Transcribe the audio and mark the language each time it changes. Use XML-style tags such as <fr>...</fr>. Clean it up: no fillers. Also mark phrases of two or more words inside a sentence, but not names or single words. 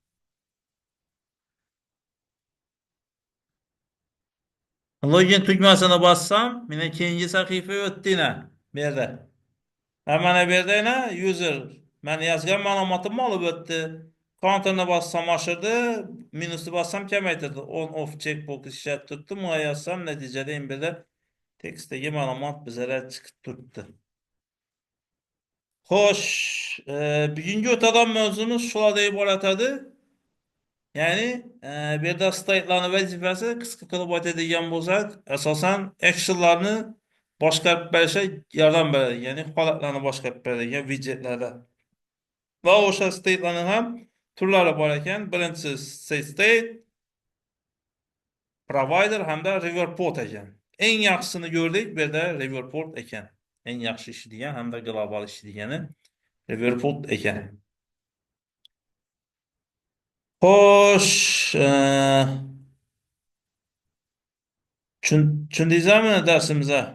<uz>Login tugmasini bossam, meni keyingi sahifaga o'tdina. Bu yerda. Ha, mana bu yerda yana user. Men yozgan ma'lumotimni olib o'tdi. Counterni bossam oshirdi, minusni bossam kamaytirdi.</uz> <en>On off checkbox</en> <uz>ishlatib turibdi. Buna yozsam natijada endi burada tekstdagi ma'lumot bizga chiqib turibdi. Xo'sh, bugungi o'tadigan mavzumiz shulardan iborat edi. Ya'ni, bu yerda state'larning vazifasi qisqa qilib aytadigan bo'lsak, asosan action'larni boshqarib berishga yordam beradi. Ya'ni holatlarni boshqarib beradigan widgetlarda. Va o'sha state'larning ham turlari bor ekan. Birinchisi set state, provider hamda river port ekan. Eng yaxshisini ko'rdik, bu yerda river port ekan. Eng yaxshi ishlaydigan hamda global ishlaydigani river port ekan. Xo'sh, tushundingizmi darsimizga?</uz>